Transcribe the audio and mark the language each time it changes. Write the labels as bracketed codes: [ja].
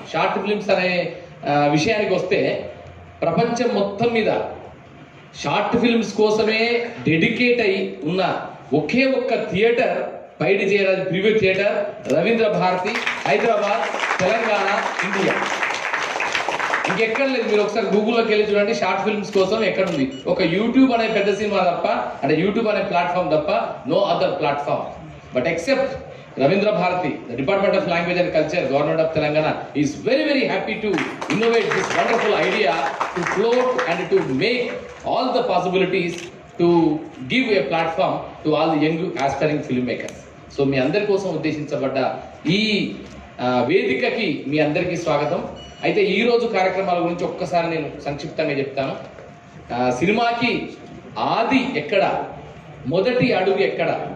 [te] Short films అనే విషయానికి వస్తే ప్రపంచం మొత్తం మీద షార్ట్ ఫిల్మ్స్ కోసమే డెడికేట్ అయి ఉన్న ఒకే ఒక్క థియేటర్ పైడి Jayaraj preview theatre, Ravindra Bharati, Hyderabad, Telangana, India. ఇంకెక్కడ లేదు. మీరు ఒకసారి గూగుల్లోకి వెళ్ళి చూడండి, షార్ట్ ఫిల్మ్స్ కోసం ఎక్కడుంది. ఒక యూట్యూబ్ అనే పెద్ద సినిమా తప్ప, అంటే యూట్యూబ్ అనే ప్లాట్ఫామ్ తప్ప [en] No other platform. But except Ravindra Bharati, the Department of Language and Culture, Government of Telangana is very, very happy to innovate this wonderful idea to float and to make all the possibilities to give a platform to all the young aspiring filmmakers. [te] So, మీ అందరి కోసం ఉద్దేశించబడ్డ ఈ వేదికకి మీ అందరికీ స్వాగతం. అయితే ఈ రోజు కార్యక్రమాల గురించి ఒక్కసారి నేను సంక్షిప్తంగా చెప్తాను. సినిమాకి ఆది ఎక్కడ, మొదటి అడుగు ఎక్కడ?